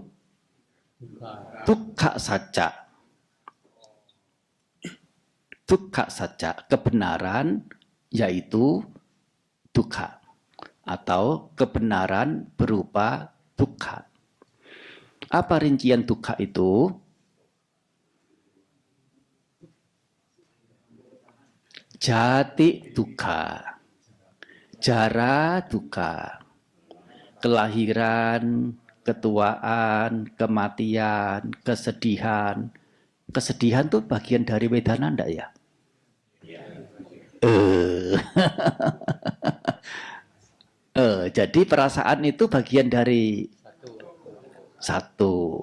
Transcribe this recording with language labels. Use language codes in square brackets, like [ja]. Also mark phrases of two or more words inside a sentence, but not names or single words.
[id] Dukkha saja. Dukkha saja, kebenaran yaitu dukkha atau kebenaran berupa dukkha. Apa rincian dukkha itu? [pi] Jati dukkha, jara dukkha, [id] kelahiran, ketuaan, kematian, kesedihan. Kesedihan tuh bagian dari wedana enggak ya? Jadi perasaan itu bagian dari satu.